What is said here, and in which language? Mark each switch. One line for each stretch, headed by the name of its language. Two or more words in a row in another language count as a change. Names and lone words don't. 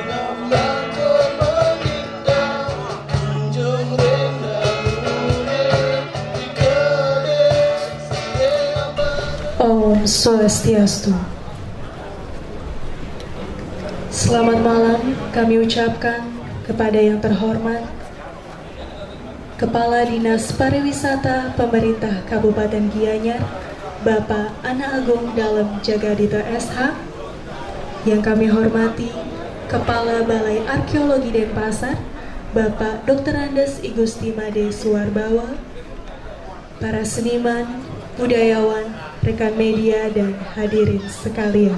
Sanskrit: Om Swastiastu.
Indonesian: Selamat malam kami ucapkan kepada yang terhormat Kepala Dinas Pariwisata Pemerintah Kabupaten Gianyar, Bapak Ana Agung Dalem Jagadita SH, yang kami hormati Kepala Balai Arkeologi Denpasar, Bapak Dr. Andes Igusti Made Suwarbawa, para seniman, budayawan, rekan media, dan hadirin sekalian.